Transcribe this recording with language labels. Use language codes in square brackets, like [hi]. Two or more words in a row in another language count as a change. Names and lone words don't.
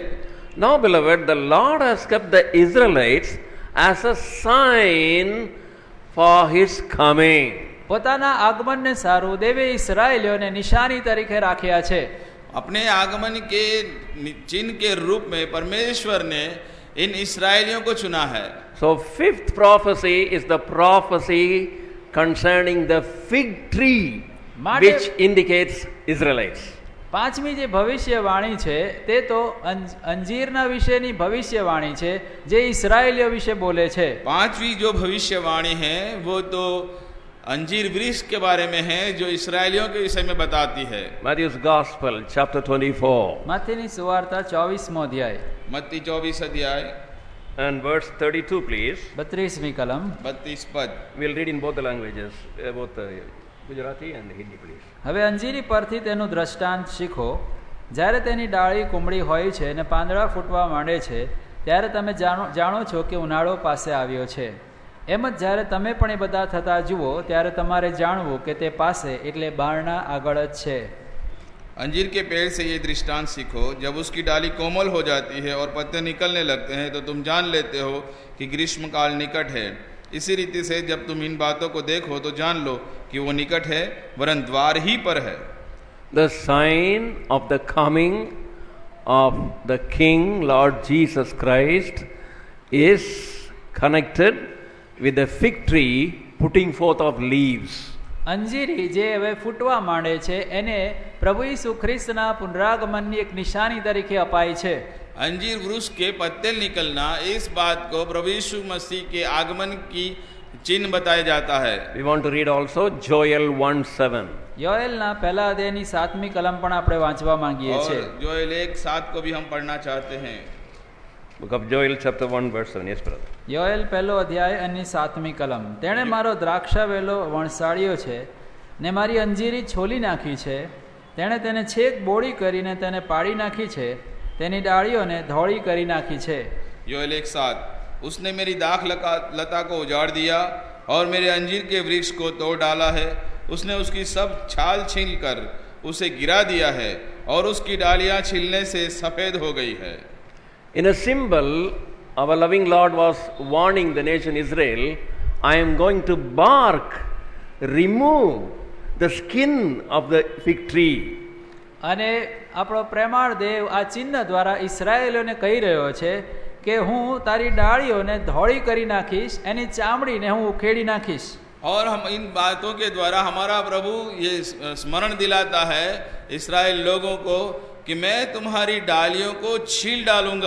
[en] Now, beloved, the Lord has kept the Israelites as a sign for His coming. [gu] પોતાના આગમનને સારું દેવે ઇસ્રાયેલીઓને નિશાની તરીકે રાખ્યા છે. [hi] अपने आगमन के चिन्ह के रूप में परमेश्वर ने इन इस्राएलियों को चुना है. [en] So, fifth prophecy is the prophecy concerning the fig tree, which indicates Israelites. [gu] પાંચમી જે ભવિષ્યવાણી છે તે તો અંજીરના વિશેની ભવિષ્યવાણી છે જે ઇસ્રાયેલીઓ વિશે બોલે છે. [hi] पांचवी जो भविष्यवाणी है वो तो अंजीर वृक्ष के बारे में है जो इसराइलियों के विषय में बताती है. [en] Matthew's Gospel, chapter 24. [gu] માથેની સુવાર્તા 24મો અધ્યાય [hi] मत्ती 24 अध्याय [en] And verse 32, please. [gu] 32મી કલમ. [hi] 32 पद. [en] We'll read in both the languages, both Gujarati and Hindi, please. [gu] હવે અંજીરી પરથી તેનું દ્રષ્ટાંત શીખો. જ્યારે તેની ડાળી કુમળી હોય છે અને પાંદડા ફૂટવા માંડે છે ત્યારે તમે જાણો છો કે ઉનાળો પાસે આવ્યો છે. એમ જ જ્યારે તમે પણ એ બધા થતા જુઓ ત્યારે તમારે જાણવું કે તે પાસે એટલે બારણા આગળ જ છે. [hi] अंजीर के पेड़ से ये दृष्टांत सीखो, जब उसकी डाली कोमल हो जाती है और पत्ते निकलने लगते हैं तो तुम जान लेते हो कि ग्रीष्म काल निकट है. इसी रीति से जब तुम इन बातों को देखो तो जान लो कि वो निकट है, वरन द्वार ही पर है. [en] The sign of the coming of the King Lord Jesus Christ is connected with the fig tree putting forth of leaves. [gu] અંજીરી જે હવે ફૂટવા માંડે છે એને પ્રભુ ઈસુ ખ્રિસ્તના પુનરાગમનની એક નિશાની તરીકે અપાય છે. [hi] अंजीर वृक्ष के पत्ते निकलना इस बात को प्रभु यीशु मसीह के आगमन की चिन्ह बताया जाता है. [en] We want to read also Joel 1:7. [gu] યોએલના પહેલા અધ્યાયની 7મી કલમ પણ આપણે વાંચવા માંગીએ છીએ. [hi] और जोएल 1:7 को भी हम पढ़ना चाहते हैं. [en] Book of Joel chapter 1 verse 7. Yes, brother. [gu] યોએલ પહેલો અધ્યાય અને 7મી કલમ. તેણે મારો દ્રાક્ષાવેલો વણસાળ્યો છે ને મારી અંજીરી છોલી નાખી છે. તેણે તેને છેક બોળી કરીને તેને પાડી નાખી છે, તેની ડાળીઓને ધોળી કરી નાખી છે. [hi] योएल 1:7 उसने मेरी दाख लता को उजाड़ दिया, और मेरे अंजीर के वृक्ष को तोड़ डाला है। उसने उसकी सब छाल छील कर उसे गिरा दिया है और उसकी डालियां छिलने से सफेद हो गई है। [en] In a symbol, our loving Lord was warning the nation Israel, I am going to remove the skin of the fig tree. [gu] અને આપણો પ્રેમાળ દેવ આ ચિહ્ન દ્વારા ઇસરાયેલોને કહી રહ્યો છે કે હું તારી ડાળીઓને ધોળી કરી નાખીશ, એની ચામડીને હું ઉખેડી નાખીશ. [hi] और हम इन बातों के द्वारा हमारा प्रभु ये स्मरण दिलाता है इस्राएल लोगों को कि मैं तुम्हारी डालियों को छील डालूंगा.